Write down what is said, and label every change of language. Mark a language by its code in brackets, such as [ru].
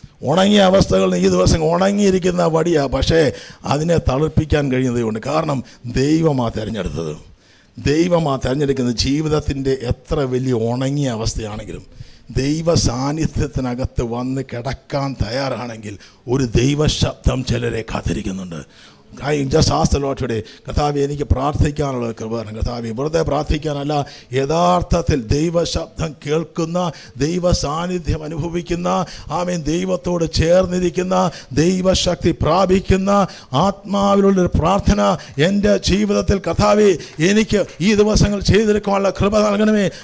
[ml] ഉണങ്ങിയ അവസ്ഥകളിൽ ഈ ദിവസം ഉണങ്ങിയിരിക്കുന്ന വടിയാണ്, പക്ഷേ അതിനെ തളിർപ്പിക്കാൻ കഴിയുന്നതുകൊണ്ട്. കാരണം ദൈവമാണ് തിരഞ്ഞെടുത്തത്. ദൈവമാണ് തിരഞ്ഞെടുക്കുന്നത്. ജീവിതത്തിൻ്റെ എത്ര വലിയ ഉണങ്ങിയ അവസ്ഥയാണെങ്കിലും ദൈവ സാന്നിധ്യത്തിനകത്ത് വന്ന് കിടക്കാൻ തയ്യാറാണെങ്കിൽ ഒരു ദൈവശബ്ദം ചിലരെ കാത്തിരിക്കുന്നുണ്ട്. [en] I just ask the Lord today, [ml] കർത്താവേ എനിക്ക് പ്രാർത്ഥിക്കാനുള്ള കൃപ തരണം. കർത്താവേ വെറുതെ പ്രാർത്ഥിക്കാനല്ല, യഥാർത്ഥത്തിൽ ദൈവശബ്ദം കേൾക്കുന്ന, ദൈവ സാന്നിധ്യം അനുഭവിക്കുന്ന, ആമേൻ ദൈവത്തോട് ചേർന്നിരിക്കുന്ന, ദൈവശക്തി പ്രാപിക്കുന്ന ആത്മാവിലുള്ളൊരു പ്രാർത്ഥന എൻ്റെ ജീവിതത്തിൽ കർത്താവേ എനിക്ക് ഈ ദിവസങ്ങൾ ചെയ്തെടുക്കാനുള്ള കൃപ നൽകണമേ.